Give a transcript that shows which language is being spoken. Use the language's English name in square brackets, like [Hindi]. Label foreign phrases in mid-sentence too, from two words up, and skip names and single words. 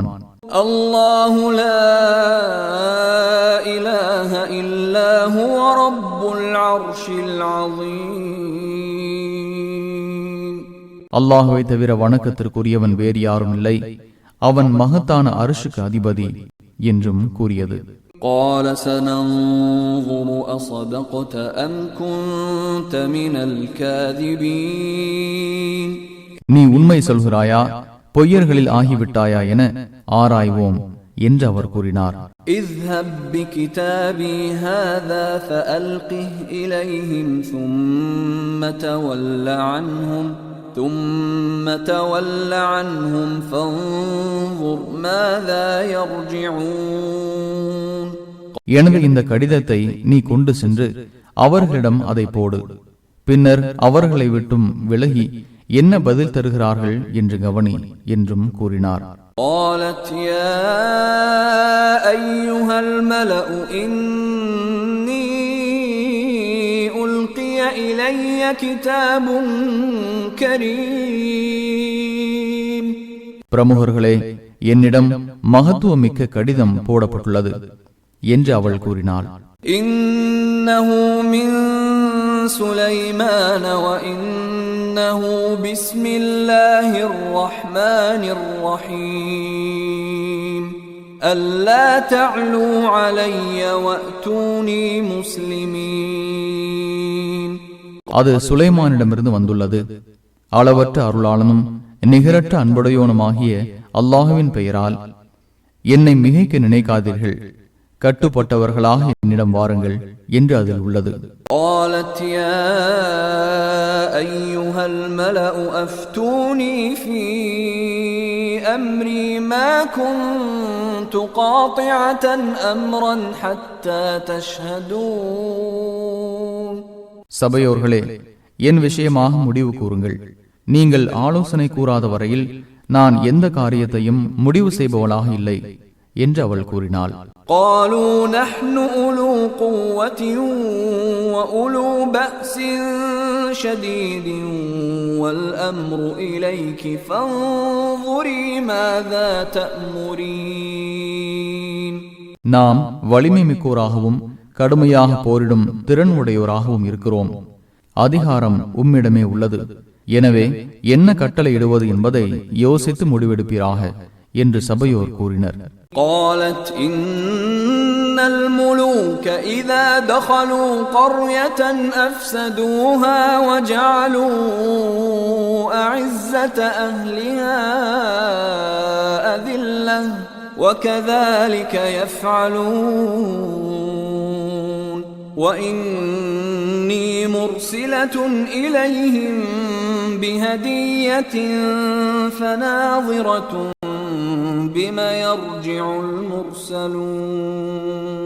[Arabic] الله لا إله إلا هو رب العرش العظيم. [Tamil] அல்லாஹ்வை தவிர வணக்கத்திற்குரியவன் வேறு யாரும் இல்லை, அவன் மகத்தான அர்ஷுக்கு அதிபதி என்றும் கூறியது. [Arabic] قال سننظر أصدقت أم كنت من الكاذبين. [Tamil] நீ உண்மை சொல்கிறாயா, பொய்யர்களில் ஆகிவிட்டாயா என ஆராய்வோம் என்று அவர் கூறினார். [Arabic] اذهب بكتابي هذا فألقه إليهم ثم تول عنهم فانظر ماذا يرجعون. [Tamil] எனவே இந்த கடிதத்தை நீ கொண்டு சென்று அவர்களிடம் அதை போடு, பின்னர் அவர்களை விட்டும் விலகி என்ன பதில் தருகிறார்கள் என்று கவனி என்றும் கூறினார். [Arabic] قالت يا أيها الملأ إني ألقي إلي كتاب كريم. [Tamil] பிரமுகர்களே, என்னிடம் மகத்துவமிக்க கடிதம் போடப்பட்டுள்ளது என்று அவள் கூறினாள். [Arabic] إنه من سليمان وإنه بسم الله الرحمن الرحيم ألا تعلوا علي وأتوني مسلمين. [Tamil] அது சுலைமானிடமிருந்து வந்துள்ளது. அளவற்ற அருளாளனும் நிகரற்ற அன்புடையோனுமாகிய அல்லாஹுவின் பெயரால் என்னை மிகைக்க நினைக்காதீர்கள், கட்டுப்பட்டவர்களாக என்னிடம் வாருங்கள் என்று அதில் உள்ளது. [Arabic] قالت يا أيها الملأ أفتوني في أمري ما كنت قاطعة أمرا حتى تشهدون. [Tamil] சபையோர்களே, என் விஷயமாக முடிவு கூறுங்கள். நீங்கள் ஆலோசனை கூறாத வரையில் நான் எந்த காரியத்தையும் முடிவு செய்பவளாக இல்லை என்று அவள் கூறினாள். [Arabic] قالوا نحن أولو قوة وأولو بأس شديد والأمر إليك فانظري ماذا تأمرين. [Tamil] நாம் வலிமை மிக்கோராகவும் கடுமையாக போரிடும் திறன் உடையோராகவும் இருக்கிறோம். அதிகாரம் உம்மிடமே உள்ளது. எனவே என்ன கட்டளை இடுவது என்பதை யோசித்து முடிவெடுப்பீராக என்று சபையோர் கூறினர். [Arabic] قالت إن الملوك إذا دخلوا قرية أفسدوها وجعلوا أعزة أهلها أذلة وكذلك يفعلون وإني مرسلة إليهم بهدية فناظرة بما يرجع المرسلون.